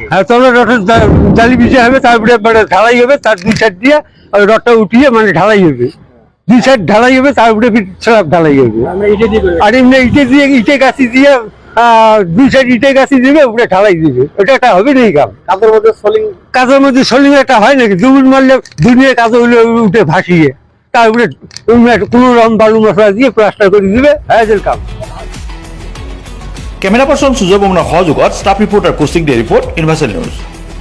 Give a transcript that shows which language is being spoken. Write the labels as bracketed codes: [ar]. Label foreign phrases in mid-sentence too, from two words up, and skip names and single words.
[bn] হ্যাঁ তলে রটের জালি বিজে হবে তারপরে ঢালাই হবে তার 2 সাইড দিয়ে ওই রডটা উঠিয়ে মানে ঢালাই হবে 2 সাইড ঢালাই হবে তারপরে স্ল্যাব ঢালাই হবে আর এমনি ইটে গাছি দিয়ে 2 সাইড ইটে গাছি দিবে উপরে ঢালাই দিবে ওটা একটা হবে নাকি কাম কাজের মধ্যে সলিং একটা হয় নাকি জমিন মারলে দুনিয়ার কাজ উঠে ভাসিয়ে তারপরে কোনো রকম বালু মশলা দিয়ে প্লাস্টার করে দিবে হ্যাঁ কাম [en] camera person [as] সুজয় বৰ্মনৰ সহযোগত [en] staff reporter [as] কৌশিক দে ৰিপৰ্ট ইউনিভাৰ্চেল নিউজ